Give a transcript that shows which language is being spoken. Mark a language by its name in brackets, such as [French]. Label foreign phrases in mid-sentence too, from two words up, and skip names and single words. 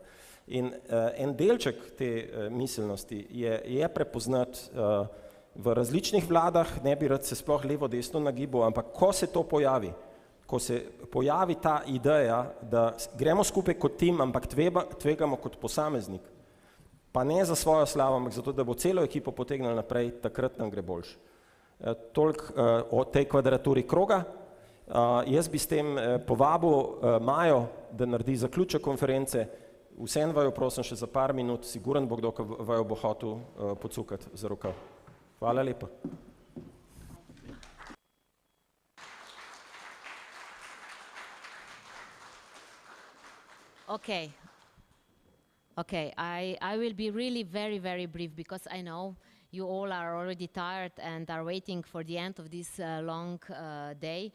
[Slovenian] In en delček te miselnosti je prepoznati v različnih vladah, ne bi rad se sploh levo-desno nagibal, ampak ko se to pojavi, ko se pojavi ta ideja, da gremo skupaj kot tim, ampak tvegamo kot posameznik, pa ne za svojo slavo, ampak zato, da bo celo ekipo potegnili naprej, takrat nam gre boljše. Toliko o tej kvadraturi kroga. Jaz bi s tem povabil Majo, da naredi zaključek konference. Vseeno vaju prosim še za par minut, siguren bo kdo, ki vaju bo hotel pocukati za rokav. Hvala lepa. [English] Okay, I will be really very, very brief because I know you all are already tired and are waiting for the end of this long day.